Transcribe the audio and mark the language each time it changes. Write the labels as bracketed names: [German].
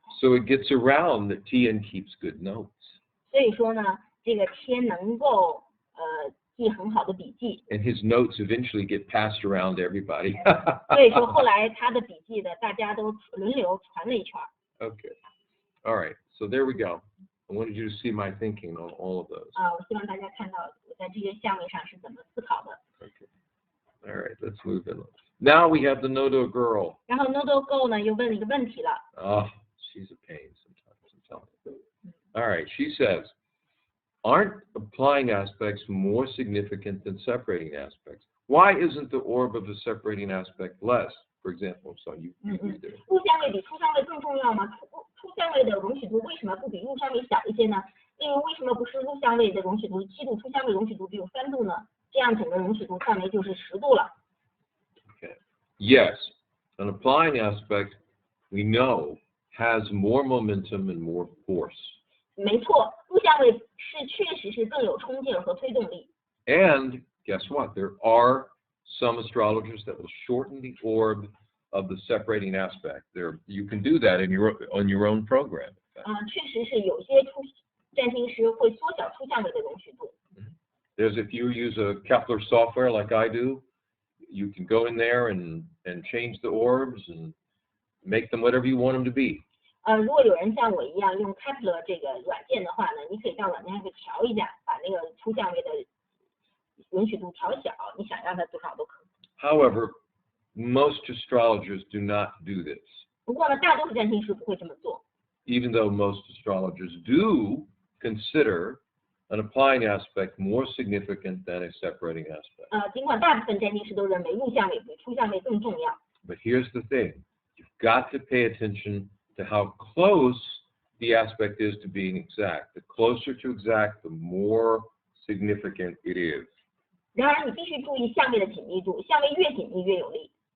[English] So it gets around that Tian keeps good notes. [Chinese] 所以说呢，这个天能够记很好的笔记， [English] And his notes eventually get passed around to everybody. [Chinese] 所以说后来他的笔记的大家都轮流传了一圈。 [English] Okay. All right. So there we go. I wanted you to see my thinking on all of those. [Chinese] 我希望大家看到我在这些相位上是怎么思考的。 [English] Okay. All right. Let's move in. Now we have the Nodo girl. [Chinese] 然后 Nodo Go 呢又问了一个问题了， [English] Oh, she's a pain sometimes. I'm telling you. All right. She says, aren't applying aspects more significant than separating aspects? Why isn't the orb of the separating aspect less? For example, so you read there. [Chinese] 入相位比出相位更重要吗？出相位的容许度为什么不比入相位小一些呢？例如为什么不是入相位的容许度7度，出相位容许度只有3度呢？这样整个容许度范围就是10度了。 [English] Okay. Yes, an applying aspect we know has more momentum and more force. [Chinese] 没错，入相位确实是更有冲劲和推动力。 [English] And guess what? There are some astrologers that will shorten the orb of the separating aspect. You can do that on your own program. [Chinese] 确实是有些占星师会缩小出相位的容许度。 [English] If you use a Kepler software like I do, you can go in there and change the orbs and make them whatever you want them to be. [Chinese] 如果有人像我一样用 Kepler 这个软件的话呢，你可以到软件上去调一下，把那个出相位的容许度调小，你想让它多少都可以。 [English] However, most astrologers do not do this. [Chinese] 不过呢，大多数占星师不会这么做。 [English] Even though most astrologers do consider an applying aspect more significant than a separating aspect. [Chinese] 尽管大部分占星师都认为入相位比出相位更重要。 [English] But here's the thing. You've got to pay attention to how close the aspect is to being exact. The closer to exact, the more significant it is. [Chinese] 然而，你必须注意相位的紧密度，相位越紧密越有力。